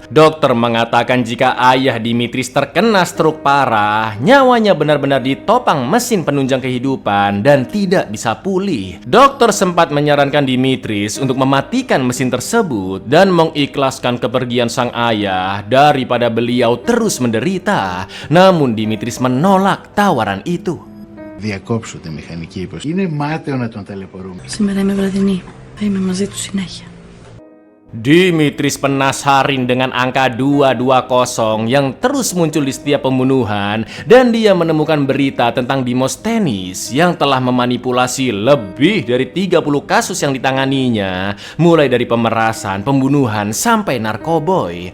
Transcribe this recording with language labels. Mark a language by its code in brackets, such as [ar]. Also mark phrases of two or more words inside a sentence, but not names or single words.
[id] Dokter mengatakan jika ayah Dimitris terkena stroke parah, nyawanya benar-benar ditopang mesin penunjang kehidupan dan tidak bisa pulih. Dokter sempat menyarankan Dimitris untuk mematikan mesin tersebut dan mengikhlaskan kepergian sang ayah daripada beliau terus menderita. Namun Dimitris menolak tawaran itu. [el] Διακόψω τη μηχανική υποστήριξη. Είναι μάταιο να τον ταλαιπωρούμε. Σήμερα είμαι βραδινή. Θα είμαι μαζί του συνέχεια. [id] Dimitris penasaran dengan angka 220 yang terus muncul di setiap pembunuhan, dan dia menemukan berita tentang Dimosthenis yang telah memanipulasi lebih dari 30 kasus yang ditanganinya, mulai dari pemerasan, pembunuhan, sampai narkoboy.